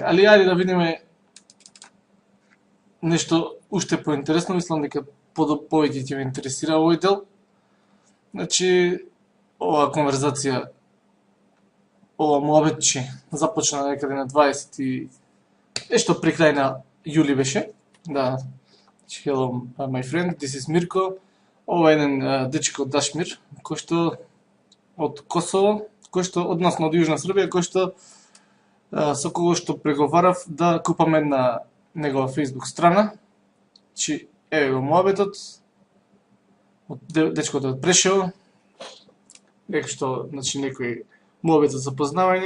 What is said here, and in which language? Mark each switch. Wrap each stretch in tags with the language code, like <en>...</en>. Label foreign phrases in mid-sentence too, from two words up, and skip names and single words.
<mk>Али ајде да видиме нешто уште поинтересно, мислам дека повеќе ќе ве интересира овој дел. Значи, оваа конверзација, ова муабетче започна некаде на 20 и нешто при крај на јули беше. Да,</mk> <en>hello my friend, this is Mirko.</en> <mk>Ова е еден дечко од Дашмир, кој што од Косово, кој што односно од Јужна Србија, кој што со кого што преговарав да купаме на негова Facebook страна. Значи, еве го муабетот, дечкото од Прешево, дека што, значи, некој муабет за запознавање.</mk>